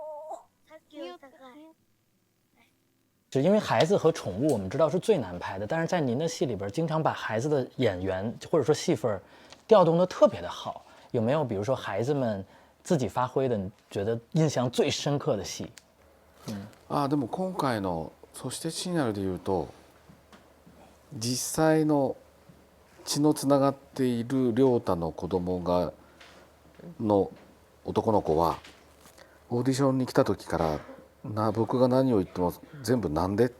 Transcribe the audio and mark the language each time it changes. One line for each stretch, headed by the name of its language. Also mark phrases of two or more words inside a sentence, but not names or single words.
Chinese: 只因为孩子和宠物我们知道是最难拍的，但是在您的戏里边经常把孩子的演员或者说戏份调动得特别的好，有没有比如说孩子们自己发挥的你觉得印象最深刻的戏？
Japanese: でも今回の「そして父になる」でいうと、実際の血のつながっている亮太の子供の男の子はオーディションに来た時から僕が何を言っても全部「なんで?」